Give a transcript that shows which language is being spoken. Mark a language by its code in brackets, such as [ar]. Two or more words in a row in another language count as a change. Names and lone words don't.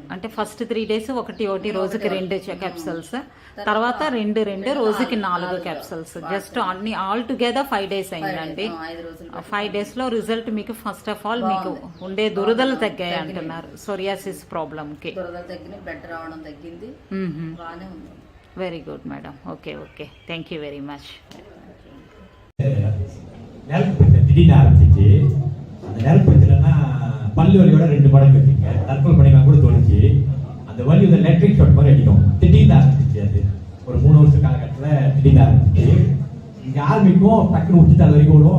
[te] అంటే ఫస్ట్ 3 days ఒకటి రోజుకి 2 క్యాప్సూల్స్, తర్వాత 2 రోజుకి 4 క్యాప్సూల్స్. జస్ట్ అన్ని [en] all together [te] 5 days అయిందండి. 5 days లో రిజల్ట్ మీకు [en] first of all [te] మీకు ఉండే దురదలు తగ్గాయి అంటున్నారు. [en] psoriasis problem [te] కి దురదలు తగ్గినాయి, బ్లడ్ రావడం తగ్గింది, బాగానే ఉంది. [en] Very good madam. Okay, Thank you very much. [ta] திடீர்னு ஆரம்பிச்சிச்சு. அந்த நெருப்பத்திலன்னா பல்லு வலியோட 2 மடங்கு வச்சுங்க, தற்கொலை பண்ணிக்கலாம் கூட தோணுச்சு. அந்த வலி எலக்ட்ரிக் ஷாட் மாதிரி அடிக்கும். திடீர்னு ஆரம்பிச்சிச்சு. அது ஒரு 3 வருஷ காலகட்டத்தில் திடீர்னு ஆரம்பிச்சிச்சு. இங்கே ஆரம்பிக்கும், டக்குன்னு விட்டுட்டு அது வரைக்கும் ஓடும்.